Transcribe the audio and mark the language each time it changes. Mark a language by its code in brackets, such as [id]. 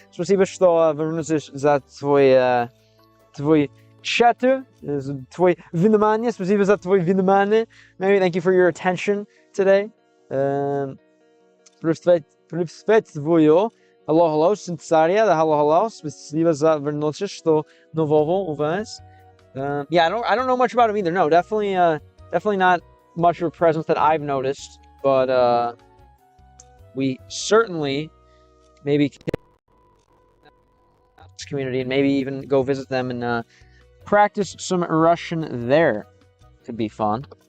[ru] Спасибо, что вернулся за твой chat, твой внимание. Спасибо за твой внимание. [en] Maybe thank you for your attention today. [ru] Приветствую. [en] Hello, Синцария, hello. [ru] Спасибо за вернулся, что нового у вас. [en] Yeah, I don't know much about him either. No, definitely not much of a presence that I've noticed, but we certainly maybe this community and maybe even go visit them and practice some Russian there. Could be fun.